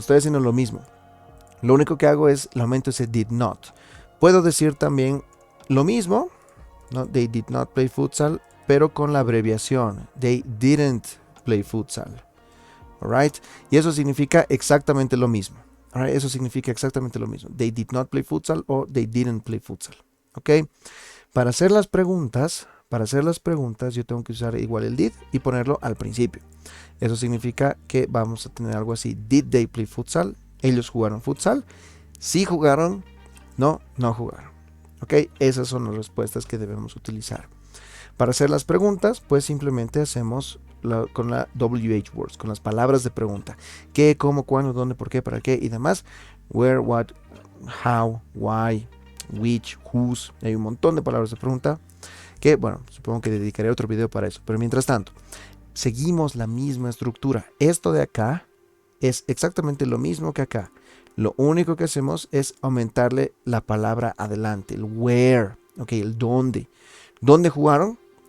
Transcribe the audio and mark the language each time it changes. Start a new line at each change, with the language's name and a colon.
Spanish: Estoy haciendo lo mismo. Lo único que hago es, le aumento ese did not. Puedo decir también lo mismo, ¿no?
English: They did not play futsal,
Spanish: pero con la abreviación.
English: They didn't play futsal.
Spanish: Alright? Y eso significa exactamente lo mismo. Alright, eso significa exactamente lo mismo.
English: They did not play futsal o they didn't play futsal. ¿Ok?
Spanish: Para hacer las preguntas, yo tengo que usar igual el did y ponerlo al principio. Eso significa que vamos a tener algo así.
English: Did they play futsal?
Spanish: Ellos jugaron futsal. Sí jugaron. No, no jugaron. ¿Ok? Esas son las respuestas que debemos utilizar. Para hacer las preguntas, pues simplemente hacemos con la WH words, con las palabras de pregunta. ¿Qué, cómo, cuándo, dónde, por qué, para qué y demás?
English: Where, what, how, why, which, whose.
Spanish: Hay un montón de palabras de pregunta que, bueno, supongo que dedicaré otro video para eso. Pero mientras tanto, seguimos la misma estructura. Esto de acá es exactamente lo mismo que acá. Lo único que hacemos es aumentarle la palabra adelante, el where, ok, el dónde. ¿Dónde jugaron?